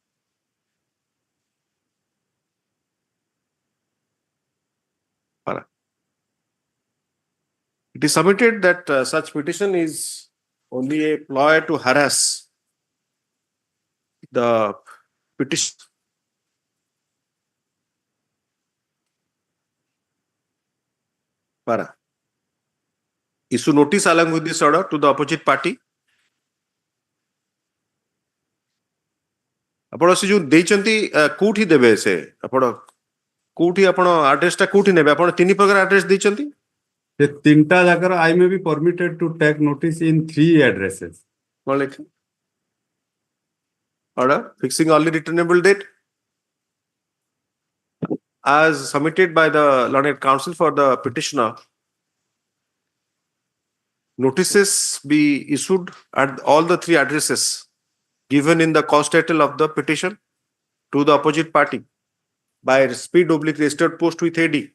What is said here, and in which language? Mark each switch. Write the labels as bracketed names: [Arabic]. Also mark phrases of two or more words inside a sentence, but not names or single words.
[English] It is submitted that such petition is only a ploy to harass the petition. Para. Issue notice along with this order to the opposite party. [Odia] ଆପଣ ସେ ଯୋଉ ଦେଇଛନ୍ତି କୋଉଠି ଦେବେ ସେ ଆପଣ କୋଉଠି ଆପଣ ଆଡ୍ରେସ ଟା କୋଉଠି ନେବେ ଆପଣ ତିନି ପ୍ରକାର ଆଡ୍ରେସ ଦେଇଛନ୍ତି ସେ ତିନିଟା ଜାଗାର [English] I may be permitted to take notice in 3 addresses. [Odia] କଣ ଲେଖେ [English] order fixing only returnable date as submitted by the learned counsel for the petitioner. Notices be issued at all the 3 addresses given in the cause title of the petition to the opposite party by speed/registered post with AD.